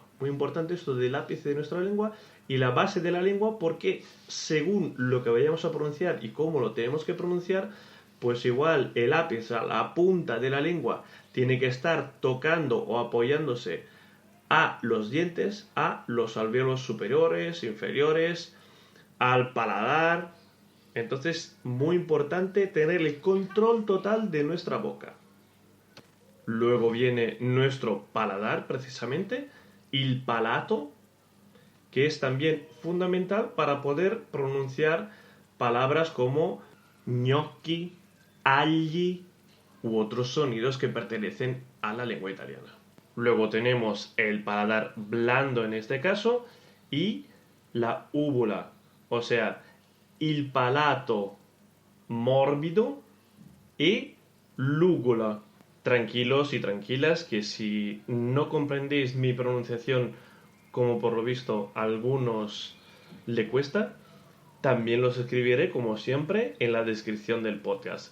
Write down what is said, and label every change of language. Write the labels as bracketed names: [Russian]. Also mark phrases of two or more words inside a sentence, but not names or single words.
[Spanish] Muy importante esto del ápice de nuestra lengua y la base de la lengua, porque según lo que vayamos a pronunciar y cómo lo tenemos que pronunciar, pues igual el ápice, la punta de la lengua, tiene que estar tocando o apoyándose a los dientes, a los alvéolos superiores, inferiores, al paladar. Entonces, muy importante tener el control total de nuestra boca. Luego viene nuestro paladar, precisamente, [Italian] il palato, [Spanish] que es también fundamental para poder pronunciar palabras como gnocchi, agli u otros sonidos que pertenecen a la lengua italiana. Luego tenemos el paladar blando en este caso y la úvula, o sea, [Italian] il palato morbido y l'ugola. [Spanish] Tranquilos y tranquilas que si no comprendéis mi pronunciación, como por lo visto a algunos le cuesta, también los escribiré como siempre en la descripción del podcast.